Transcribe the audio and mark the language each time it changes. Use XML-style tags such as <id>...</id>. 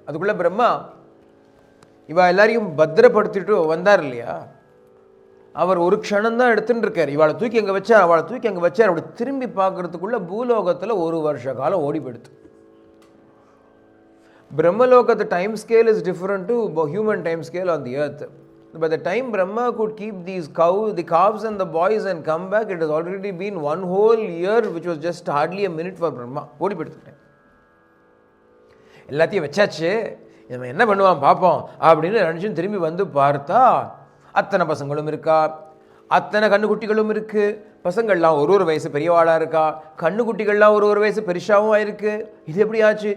<ta>அதுக்குள்ளே பிரம்மா இவ எல்லாரையும் பத்திரப்படுத்திட்டு வந்தார் இல்லையா, அவர் ஒரு க்ஷணம்தான் எடுத்துட்டு இருக்கார். இவளை தூக்கி அங்கே வச்சார், அவளை தூக்கி அங்கே வச்சார். அப்படி திரும்பி பார்க்கறதுக்குள்ள பூலோகத்தில் 1 வருஷ காலம் ஓடி போயிடுது.</ta> <en>பிரம்மலோகத்து time scale is different to human time scale on the earth. By the time Brahma could keep these the calves and the boys and come back, it has already been 1 whole year, which was just hardly a minute for Brahma.</en> <ta>ஓடி போயிடுத்துட்டேன். எல்லாத்தையும் வச்சாச்சு, நம்ம என்ன பண்ணுவான் பார்ப்போம் அப்படின்னு நினச்சி திரும்பி வந்து பார்த்தா அத்தனை பசங்களும் இருக்கா, அத்தனை கண்ணுக்குட்டிகளும் இருக்கு. பசங்கள்லாம் ஒரு வயசு பெரியவாளாக இருக்கா, கண்ணுக்குட்டிகள்லாம் ஒரு வயசு பெருசாகவும் ஆயிருக்கு. இது எப்படி ஆச்சு?</ta>